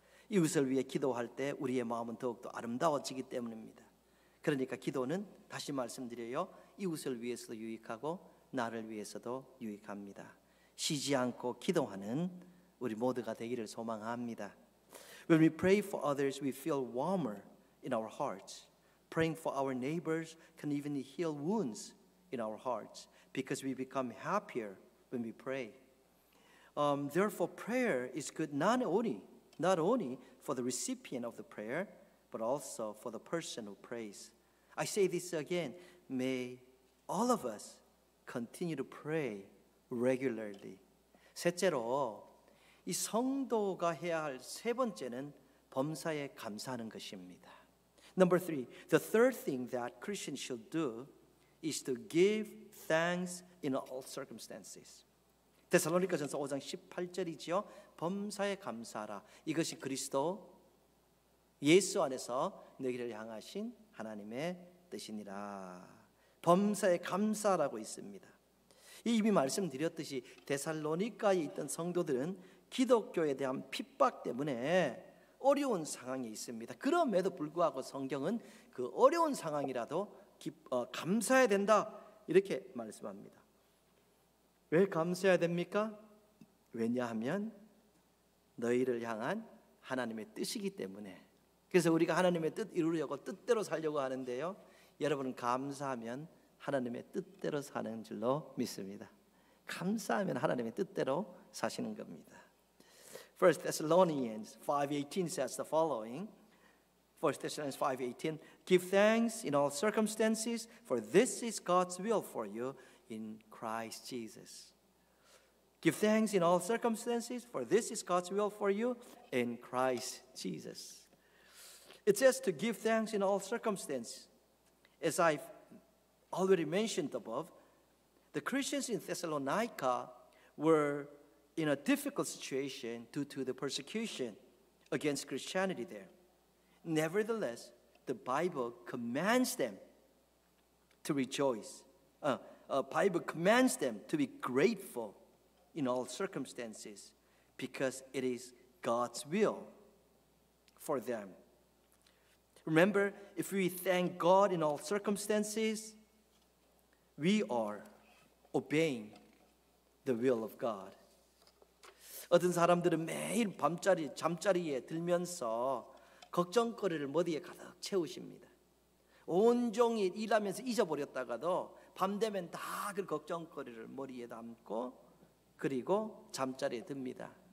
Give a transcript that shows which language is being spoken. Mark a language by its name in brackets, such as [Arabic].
[Korean] 이웃을 위해 기도할 때 우리의 마음은 더욱더 아름다워지기 때문입니다. 그러니까 기도는 다시 말씀드려요. 이웃을 위해서도 유익하고 나를 위해서도 유익합니다. 쉬지 않고 기도하는 우리 모두가 되기를 소망합니다. [English] When we pray for others, we feel warmer in our hearts. Praying for our neighbors can even heal wounds in our hearts because we become happier when we pray. Therefore, prayer is good not only for the recipient of the prayer, but also for the person who prays. I say this again, may all of us continue to pray regularly. [Korean] 셋째로, 이 성도가 해야 할 세 번째는 범사에 감사하는 것입니다. [English] Number 3, the third thing that Christians should do is to give thanks in all circumstances. [Korean] 데살로니가전서 5장 18절이지요. 범사에 감사하라. 이것이 그리스도 예수 안에서 너희를 향하신 하나님의 뜻이니라. 범사에 감사라고 있습니다. 이미 말씀드렸듯이 데살로니가에 있던 성도들은 기독교에 대한 핍박 때문에 어려운 상황에 있습니다. 그럼에도 불구하고 성경은 그 어려운 상황이라도 감사해야 된다 이렇게 말씀합니다. 왜 감사해야 됩니까? 왜냐하면 너희를 향한 하나님의 뜻이기 때문에. 그래서 우리가 하나님의 뜻 이루려고 뜻대로 살려고 하는데요, 여러분은 감사하면 하나님의 뜻대로 사는 줄로 믿습니다. 감사하면 하나님의 뜻대로 사시는 겁니다. [English] 1 Thessalonians 5:18 says the following. 1 Thessalonians 5:18, give thanks in all circumstances, for this is God's will for you in Christ Jesus. Give thanks in all circumstances, for this is God's will for you in Christ Jesus. It says to give thanks in all circumstances. As I've already mentioned above, the Christians in Thessalonica were in a difficult situation due to the persecution against Christianity there. Nevertheless, the Bible commands them to rejoice. Bible commands them to be grateful in all circumstances because it is God's will for them. Remember, if we thank God in all circumstances, we are obeying the will of God. [Korean] 어떤 사람들은 매일 잠자리에 들면서 걱정거리를 머리에 가득 채우십니다. 온종일 일하면서 잊어버렸다가도 밤 되면 다 그 걱정거리를 머리에 담고 그리고 잠자리에 듭니다.